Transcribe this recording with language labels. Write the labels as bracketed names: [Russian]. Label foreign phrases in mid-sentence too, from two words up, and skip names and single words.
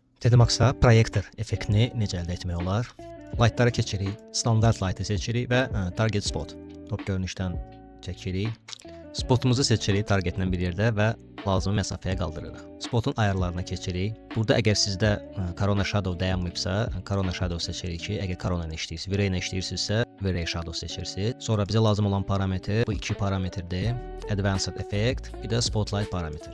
[Azerbaijani] TEDx'da proyektor effektini necə əldə etmək olar? Lightlara keçirik, standart light'ı seçirik və [English] target spot, [Azerbaijani] top görünüşdən çəkirik. Spotumuzu seçirik targetlə bir yerdə və lazımi məsafəyə qaldırırıq. Spotun ayarlarına keçirik. Burada əgər sizdə Corona Shadow dayanmayıbsa, Corona Shadow seçirik ki, əgər Corona ilə işləyirsiz, V-Ray ilə işləyirsinizsə, V-Ray Shadow seçirsiniz. Sonra bizə lazım olan parametr bu iki parametrdir. [English] Advanced Effect, [Azerbaijani] bir də Spotlight parametr.